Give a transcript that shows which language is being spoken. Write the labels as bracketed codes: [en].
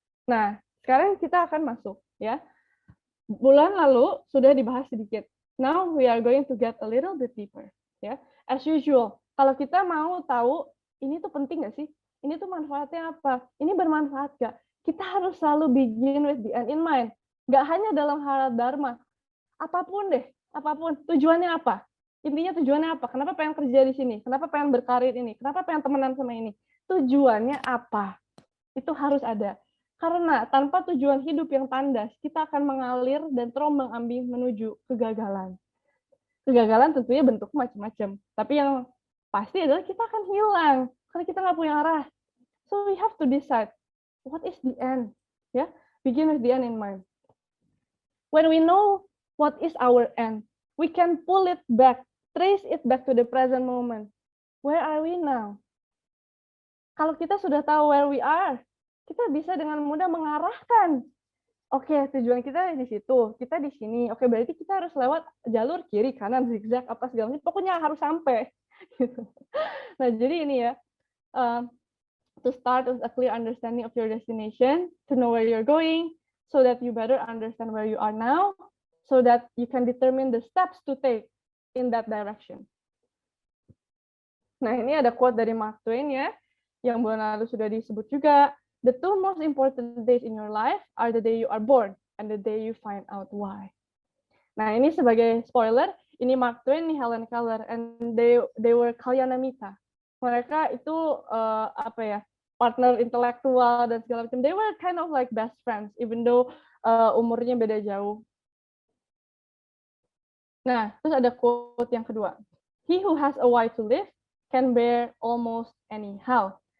[id] Nah, sekarang kita akan masuk ya. Bulan lalu sudah dibahas sedikit. [en] Now we are going to get a little bit deeper ya. As usual, [id] kalau kita mau tahu ini tuh penting nggak sih? Ini tuh manfaatnya apa? Ini bermanfaat nggak? Kita harus selalu [en] begin with the end in mind. [id] Nggak hanya dalam hal Dharma. Apapun deh, apapun, tujuannya apa? Intinya tujuannya apa? Kenapa pengen kerja di sini? Kenapa pengen berkarir ini? Kenapa pengen temenan sama ini? Tujuannya apa? Itu harus ada. Karena tanpa tujuan hidup yang tandas, kita akan mengalir dan terombang-ambing menuju kegagalan. Kegagalan tentunya bentuk macam-macam. Tapi yang pasti adalah kita akan hilang. Karena kita nggak punya arah. [en] So we have to decide, what is the end? Ya, begin with the end in mind. When we know what is our end, we can pull it back, trace it back to the present moment. Where are we now? [id] Kalau kita sudah tahu [en] where we are, [id] kita bisa dengan mudah mengarahkan. Oke, tujuan kita di situ, kita di sini. Oke, berarti kita harus lewat jalur kiri, kanan, zigzag, apa segala macam. Pokoknya harus sampai. Nah, jadi ini ya, [en] to start with a clear understanding of your destination, to know where you're going, so that you better understand where you are now, so that you can determine the steps to take in that direction. [id] Nah, ini ada quote dari Mark Twain ya, yang bulan lalu sudah disebut juga. [en] The two most important days in your life are the day you are born and the day you find out why. [id] Nah, ini sebagai spoiler, ini Mark Twain, ini Helen Keller, [en] and they were [id] Kalyanamita. Mereka itu apa ya, partner intelektual dan segala macam. [en] They were kind of like best friends, even though [id] umurnya beda jauh. Nah, terus ada quote yang kedua. [en] He who has a why to live can bear almost anyhow.